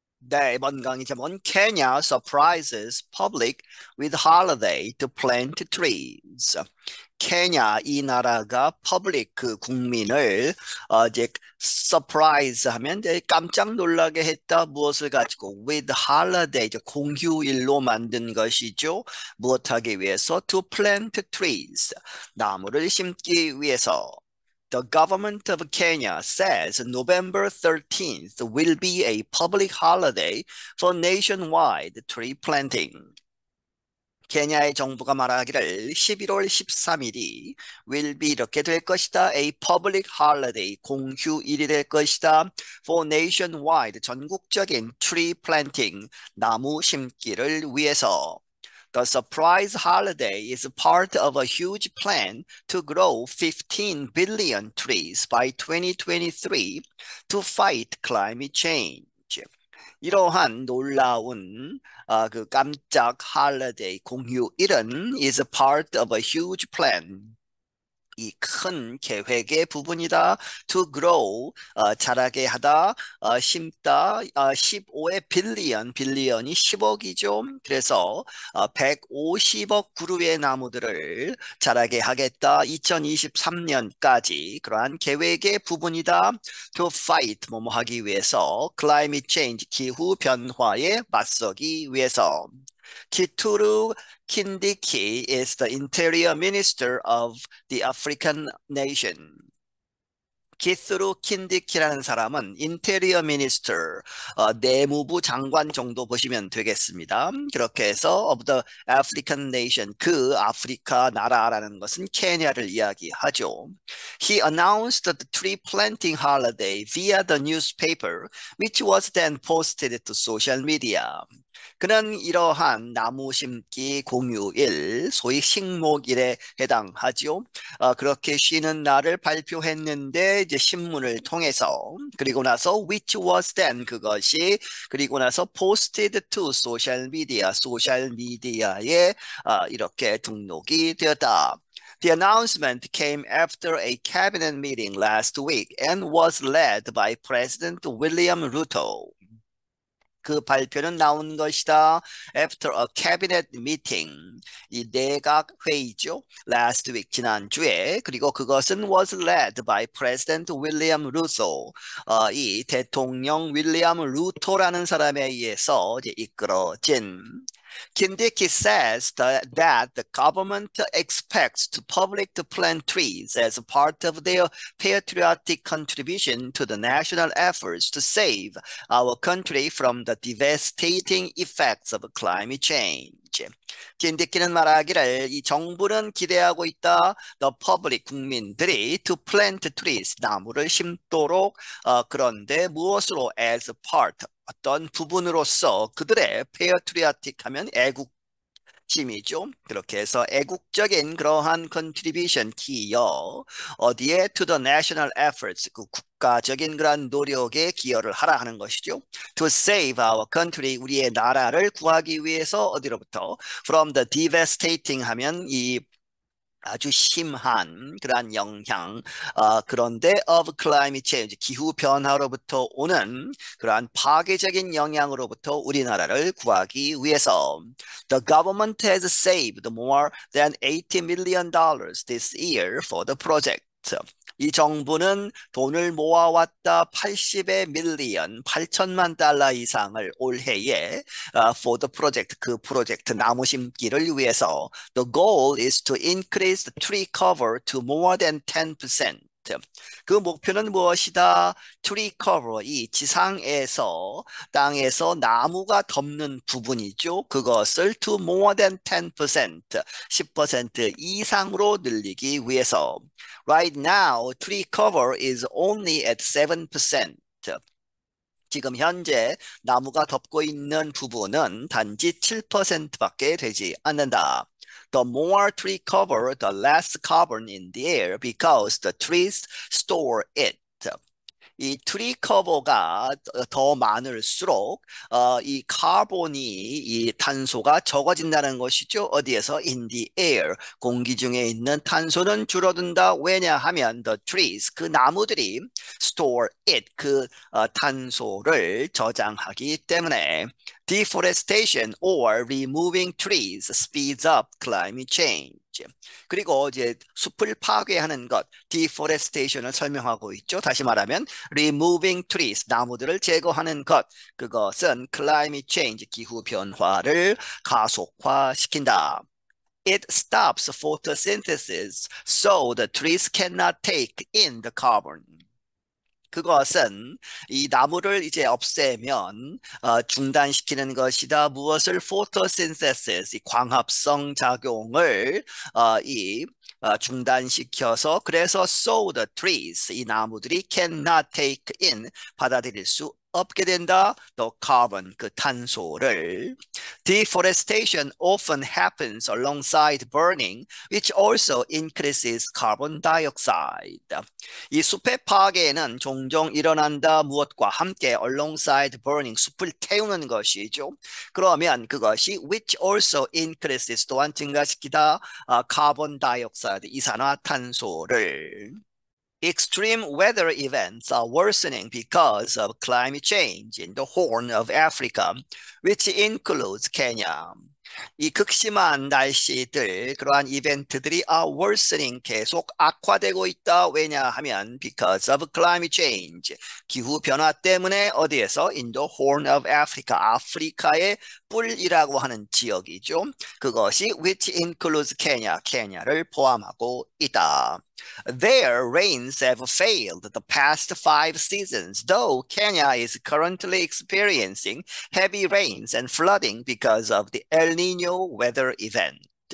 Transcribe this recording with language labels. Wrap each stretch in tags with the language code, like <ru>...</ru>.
<ko>네, 이번 강의 제목은</ko> <en>Kenya surprises public with holiday to plant trees.</en> <ko>케냐 이 나라가 퍼블릭 그 국민을 이제 서프라이즈 하면 이제 깜짝 놀라게 했다. 무엇을 가지고</ko> <en>with holiday</en> <ko>이제 공휴일로 만든 것이죠. 무엇하기 위해서</ko> <en>to plant trees</en> <ko>나무를 심기 위해서.</ko> <en>The government of Kenya says November 13th will be a public holiday for nationwide tree planting.</en> <ko>케냐의 정부가 말하기를 11월 13일이</ko> <en>will be</en> <ko>이렇게 될 것이다.</ko> <en>A public holiday,</en> <ko>공휴일이 될 것이다.</ko> <en>For nationwide,</en> <ko>전국적인</ko> <en>tree planting,</en> <ko>나무 심기를 위해서.</ko> <en>The surprise holiday is part of a huge plan to grow 15 billion trees by 2023 to fight climate change.</en> <ko>이러한 놀라운 그 깜짝</ko> <en>holiday</en> <ko>공휴일은</ko> <en>is a part of a huge plan.</en> <ko>이 큰 계획의 부분이다.</ko> <en>To grow,</en> <ko>자라게 하다, 심다, 15의 빌리언이 10억이죠. 그래서 150억 그루의 나무들을 자라게 하겠다. 2023년까지 그러한 계획의 부분이다.</ko> <en>To fight,</en> <ko>뭐뭐 하기 위해서,</ko> <en>climate change,</en> <ko>기후 변화에 맞서기 위해서.</ko> <en>키투루 킨디키 is the interior minister of the African nation.</en> <ko>키스루 킨디키라는 사람은 인테리어 미니스터, 내무부 장관 정도 보시면 되겠습니다. 그렇게 해서</ko> <en>of the African nation,</en> <ko>그 아프리카 나라라는 것은 케냐를 이야기하죠.</ko> <en>He announced the tree planting holiday via the newspaper, which was then posted to social media.</en> <ko>그는 이러한 나무 심기 공휴일, 소위 식목일에 해당하죠. 그렇게 쉬는 날을 발표했는데 이제 신문을 통해서 그리고 나서</ko> <en>which was then</en> <ko>그것이 그리고 나서</ko> <en>posted to social media</en> <ko>소셜 미디어에 이렇게 등록이 되었다.</ko> <en>The announcement came after a cabinet meeting last week and was led by President William Ruto.</en> <ko>그 발표는 나온 것이다.</ko> <en>After a cabinet meeting,</en> <ko>이 내각 회의죠.</ko> <en>Last week,</en> <ko>지난주에. 그리고 그것은</ko> <en>was led by President William Ruto.</en> <ko>이 대통령 윌리엄 루토라는 사람에 의해서 이제 이끌어진.</ko> <en>Kindiki says that the government expects the public to plant trees as part of their patriotic contribution to the national efforts to save our country from the devastating effects of climate change.</en> <ko>킨디키는 말하기를 이 정부는 기대하고 있다.</ko> <en>The public</en> <ko>국민들이</ko> <en>to plant trees</en> <ko>나무를 심도록 그런데 무엇으로</ko> <en>as part</en> <ko>어떤 부분으로서 그들의 patriotic 하면 애국심이죠. 그렇게 해서 애국적인 그러한 contribution 기여 어디에</ko> <en>to the national efforts</en> <ko>그 국가적인 그런 노력에 기여를 하라 하는 것이죠.</ko> <en>To save our country</en> <ko>우리의 나라를 구하기 위해서 어디로부터</ko> <en>from the devastating</en> <ko>하면 이 아주 심한 그러한 영향 그런데</ko> <en>of climate change</en> <ko>기후 변화로부터 오는 그러한 파괴적인 영향으로부터 우리나라를 구하기 위해서</ko> <en>The government has saved more than $80 million this year for the project.</en> <ko>이 정부는 돈을 모아왔다 80의 밀리언 8천만 달러 이상을 올해에</ko> <en>for the project</en> <ko>그 프로젝트 나무 심기를 위해서</ko> <en>The goal is to increase the tree cover to more than 10%.</en> <ko>그 목표는 무엇이다? 트리 커버, 이 지상에서 땅에서 나무가 덮는 부분이죠. 그것을 to more than 10%, 10% 이상으로 늘리기 위해서.</ko> <en>Right now, tree cover is only at 7%.</en> <ko>지금 현재 나무가 덮고 있는 부분은 단지 7%밖에 되지 않는다.</ko> <en>The more tree cover, the less carbon in the air because the trees store it.</en> <ko>이 트리 커버가 더 많을수록 이 카본이 이 탄소가 적어진다는 것이죠. 어디에서?</ko> <en>In the air.</en> <ko>공기 중에 있는 탄소는 줄어든다. 왜냐하면</ko> <en>the trees,</en> <ko>그 나무들이</ko> <en>store it,</en> <ko>그 탄소를 저장하기 때문에.</ko> <en>Deforestation or removing trees speeds up climate change.</en> <ko>그리고 이제 숲을 파괴하는 것, deforestation을 설명하고 있죠. 다시 말하면</ko> <en>removing trees,</en> <ko>나무들을 제거하는 것, 그것은</ko> <en>climate change,</en> <ko>기후 변화를 가속화시킨다.</ko> <en>It stops photosynthesis, so the trees cannot take in the carbon.</en> <ko>그것은 이 나무를 이제 없애면 중단시키는 것이다. 무엇을? photosynthesis, 이 광합성 작용을 중단시켜서 그래서</ko> <en>so the trees,</en> <ko>이 나무들이</ko> <en>cannot take in,</en> <ko>받아들일 수 없게 된다. 또 carbon, 그 탄소를.</ko> <en>Deforestation often happens alongside burning, which also increases carbon dioxide.</en> <ko>이 숲의 파괴는 종종 일어난다. 무엇과 함께?</ko> <en>alongside burning,</en> <ko>숲을 태우는 것이죠. 그러면 그것이</ko> <en>which also increases,</en> <ko>또한 증가시키다</ko> <en>carbon dioxide,</en> <ko>이산화탄소를.</ko> <en>Extreme weather events are worsening because of climate change in the Horn of Africa, which includes Kenya.</en> <ko>이 극심한 날씨들, 그러한 이벤트들이</ko> <en>are worsening,</en> <ko>계속 악화되고 있다. 왜냐하면</ko> <en>because of climate change,</en> <ko>기후 변화 때문에. 어디에서?</ko> <en>In the Horn of Africa,</en> <ko>아프리카의 뿔이라고 하는 지역이죠. 그것이</ko> <en>which includes Kenya,</en> <ko>케냐를 포함하고 있다.</ko> <en>Their rains have failed the past 5 seasons, though Kenya is currently experiencing heavy rains and flooding because of the El Nino weather event.</en>